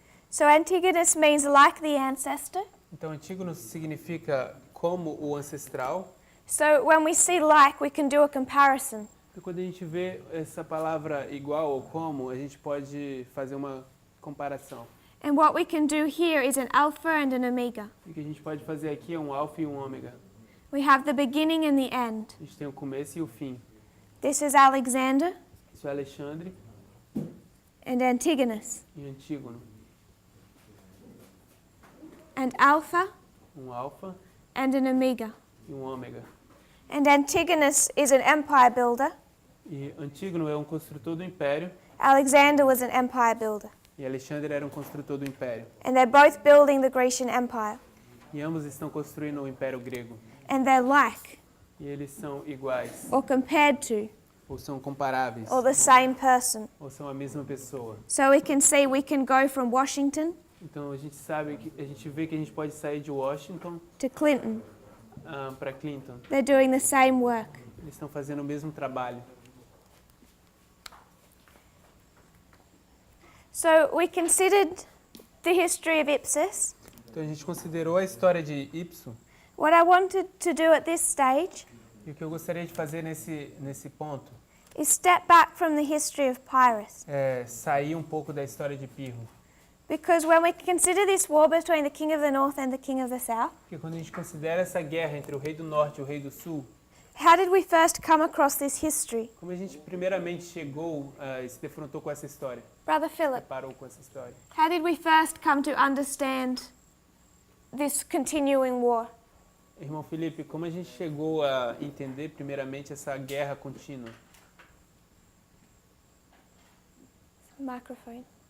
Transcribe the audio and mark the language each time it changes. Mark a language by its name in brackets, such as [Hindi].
[English] So Antigonus means like the ancestor. [Portuguese] Então, Antígono significa como o ancestral. [English] So when we see like, we can do a comparison. [Portuguese] E quando a gente vê essa palavra igual ou como, a gente pode fazer uma comparação. [English] And what we can do here is an alpha and an omega. [Portuguese] O que a gente pode fazer aqui é um alfa e um ômega. [English] We have the beginning and the end. [Portuguese] A gente tem o começo e o fim. [English] This is Alexander [Portuguese] Isso é Alexandre [English] and Antigonus. [Portuguese] e Antígono. [English] And Alpha [Portuguese] Um alfa [English] and an Omega. [Portuguese] e um ômega. [English] And Antigonus is an empire builder. [Portuguese] E Antígono é um construtor do império [English] Alexander was an empire builder. [Portuguese] e Alexandre era um construtor do império. [English] And they're both building the Grecian Empire. [Portuguese] E ambos estão construindo o império grego. [English] And they're like, [Portuguese] E eles são iguais, [English] or compared to, [Portuguese] ou são comparáveis, [English] or the same person. [Portuguese] ou são a mesma pessoa. [English] So we can see we can go from Washington [Portuguese] Então a gente sabe que a gente vê que a gente pode sair de Washington [English] to Clinton. [Portuguese] para Clinton. [English] They're doing the same work. [Portuguese] Eles estão fazendo o mesmo trabalho. [English] So we considered the history of Ipsos. [Portuguese] Então a gente considerou a história de Ipso. [English] What I wanted to do at this stage [Portuguese] E o que eu gostaria de fazer nesse ponto [English] is step back from the history of Pyrrhus. [Portuguese] é sair um pouco da história de Pirro. [English] Because when we consider this war between the king of the north and the king of the south, [Portuguese] Porque quando a gente considera essa guerra entre o rei do norte e o rei do sul, [English] how did we first come across this history? [Portuguese] como a gente primeiramente chegou e se defrontou com essa história, [English] Brother Philip, [Portuguese] deparou com essa história. [English] how did we first come to understand this continuing war? [Portuguese] Irmão Felipe, como a gente chegou a entender primeiramente essa guerra contínua? [English] Microphone.